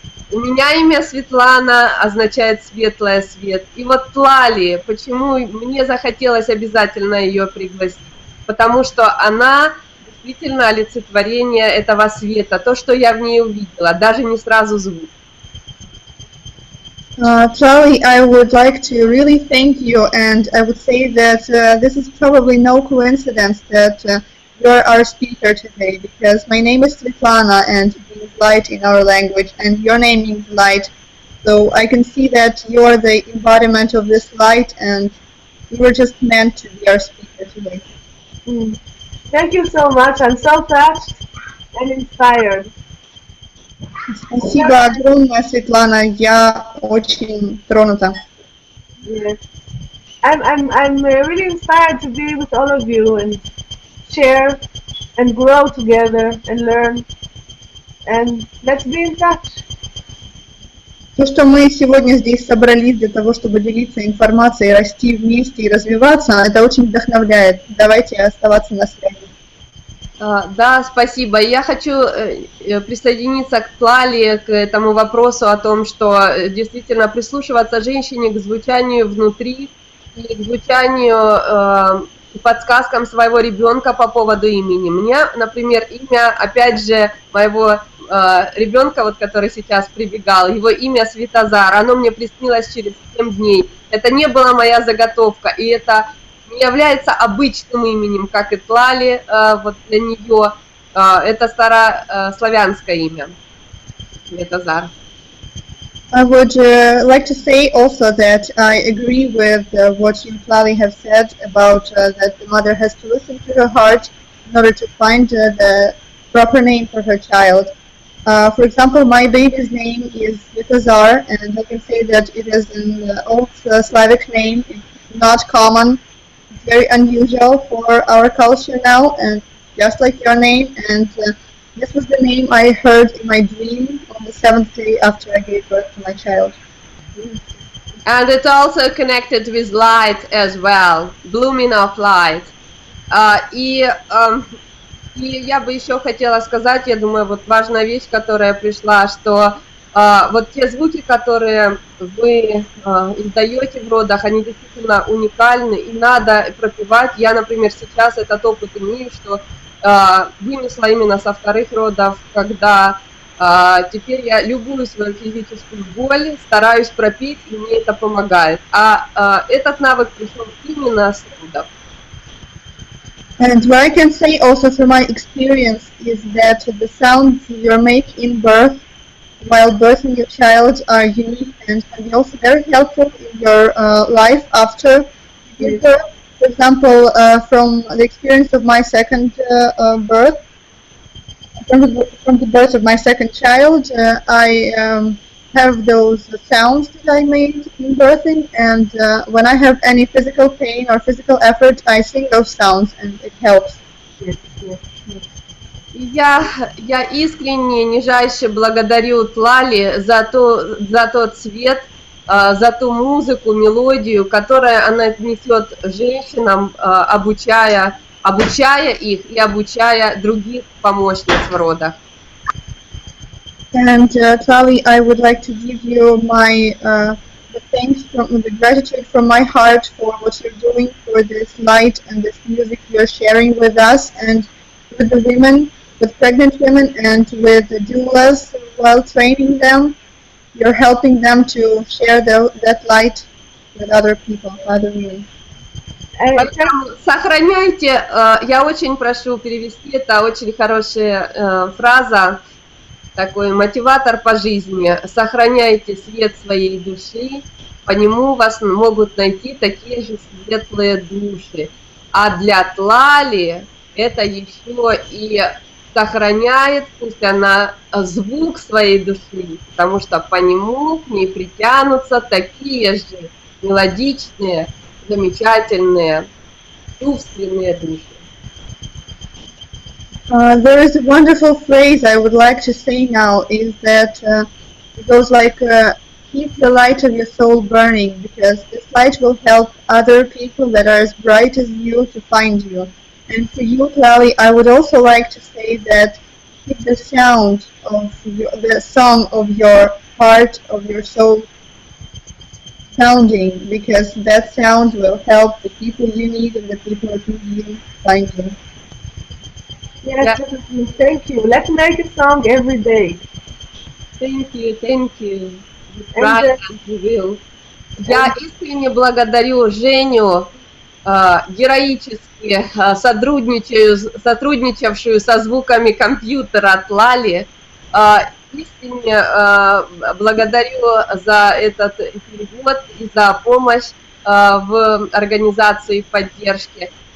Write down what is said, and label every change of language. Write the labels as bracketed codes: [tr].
[ru] У меня имя Светлана означает светлая свет. И вот Tlalie, почему мне захотелось обязательно ее пригласить? Потому что она действительно олицетворение этого света, то, что я в ней увидела, даже не сразу звук. [en] Tlalie, I would like to really thank you, and I would say that this is probably no coincidence that you're our speaker today, because my name is Svetlana and it means light in our language, and your name means light. So I can see that you're the embodiment of this light, and you were just meant to be our speaker today. Thank you so much. I'm so touched and inspired. [ru] Спасибо огромное, Светлана. Я очень тронута. [en] Yes. I'm really inspired to be with all of you and share and grow together and learn. And let's be in touch. [ru] То, что мы сегодня здесь собрались для того, чтобы делиться информацией, расти вместе и развиваться, это очень вдохновляет. Давайте оставаться на связи. Да, спасибо. Я хочу присоединиться к Tlalie, к этому вопросу о том, что действительно прислушиваться женщине к звучанию внутри и к звучанию, подсказкам своего ребенка по поводу имени. Мне, например, имя, опять же, моего ребенка, вот, который сейчас прибегал, его имя Светозар, оно мне приснилось через 7 дней. Это не была моя заготовка, и это не является обычным именем, как и Tlalie, вот для нее. Это старославянское имя, Светозар. [en] I would like to say also that I agree with what you, Tlalie, have said about that the mother has to listen to her heart in order to find the proper name for her child. For example, my baby's name is Svetozar, and I can say that it is an old Slavic name. It's not common. It's very unusual for our culture now, and just like your name. And this was the name I heard in my dream on the 7th day after I gave birth to my child. And it's also connected with light as well, blooming of light. [ru] И я бы еще хотела сказать, я думаю, вот важная вещь, которая пришла, что вот те звуки, которые вы издаете в родах, они действительно уникальны, и надо пропевать. Я, например, сейчас этот опыт имею, что вынесла именно со вторых родов, когда теперь я любую свою физическую боль стараюсь пропеть, и мне это помогает. Этот навык пришел именно с родов. [en] And what I can say also through my experience is that the sounds you make in birth while birthing your child are unique and can be also very helpful in your life after you give birth. For example, from the experience of my second birth, from the birth of my second child, I have those sounds that I made in birthing, and when I have any physical pain or physical effort, I sing those sounds, and it helps. Yes, yes, yes. [ru] Я искренне, нижайше благодарю Тлали за тот свет, за ту музыку, мелодию, которую она несет женщинам, обучая их и обучая других помощниц в родах. [en] And Tlalie, I would like to give you my the gratitude from my heart for what you're doing, for this light and this music you're sharing with us and with the women, with pregnant women and with the doulas while training them. You're helping them to share that light with other people, other women. [ru] Сохраняйте, я очень прошу перевести, это очень хорошая фраза, такой мотиватор по жизни. Сохраняйте свет своей души, по нему вас могут найти такие же светлые души. А для Тлали это еще и сохраняет, пусть она, звук своей души, потому что по нему к ней притянутся такие же мелодичные, замечательные, чувственные души. [en] There is a wonderful phrase I would like to say now, is that it goes like, keep the light of your soul burning, because this light will help other people that are as bright as you to find you. And for you, Tlalie, I would also like to say that keep the sound of the song of your heart, of your soul sounding, because that sound will help the people you need and the people who you find you. Yes, thank you. Let's make a song every day. Thank you, thank you. Right, we will. [ru] Я искренне благодарю Женю, героически сотрудничавшую со звуками компьютера Тлали. Искренне благодарю за этот перевод и за помощь в организации поддержки.